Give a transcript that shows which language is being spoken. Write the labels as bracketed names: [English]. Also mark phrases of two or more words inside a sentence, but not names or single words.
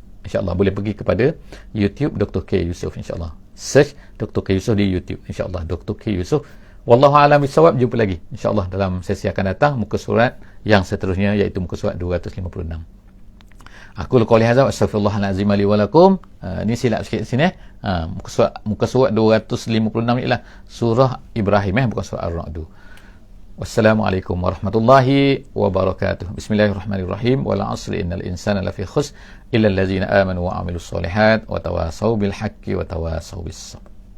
[Malay] InsyaAllah boleh pergi kepada YouTube Dr. K. Yusof, insyaAllah search Dr. K. Yusof di YouTube, insyaAllah Dr. K. Yusof [Arabic] والله أعلم بالصواب. [Malay] Jumpa lagi insya-Allah dalam sesi akan datang, muka surat yang seterusnya, iaitu muka surat 256. [Arabic] أقول قولي هذا وأستغفر الله العظيم لي ولكم. [Malay] Ni silap sikit sini. Muka surat 256 ialah surah Ibrahim, bukan surah Ar-Ra'd. [Arabic] والسلام عليكم ورحمة الله وبركاته. بسم الله الرحمن الرحيم والعصر إن الإنسان لفي خسر إلا الذين آمنوا وعملوا الصالحات وتواصوا بالحق وتواصوا بالصبر.